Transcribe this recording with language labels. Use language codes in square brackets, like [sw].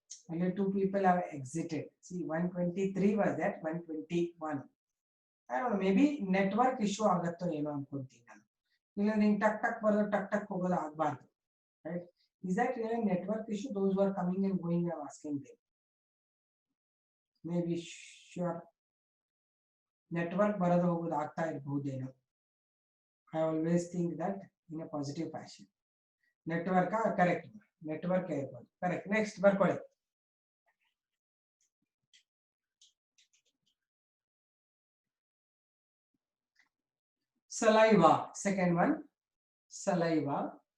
[en] Only 2 people have exited. See, 123 was that, 121. I don't know, maybe network issue [kn] agatto eno ankonತೀನಿ ನಾನು. ಇಲ್ಲ ನಿಂಗೆ ಟಕ್ ಟಕ್ ಬರೋದು ಟಕ್ ಟಕ್ ಹೋಗೋದು ಆಗಬಾರ್ದು. [en] Right? Is that really a network issue? Those who are coming and going, I'm asking them. Maybe sure. [kn] Network ಬರೋದು ಹೋಗೋದು ಆಗ್ತಾ ಇರಬಹುದೇನೋ. [en] I always think that in a positive fashion. Network correct. Network [kn] ಇರಬಹುದು. [en] Correct. Next [kn] ಬರ್ಕೊಳ್ಳಿ. [en] Saliva, second one, saliva.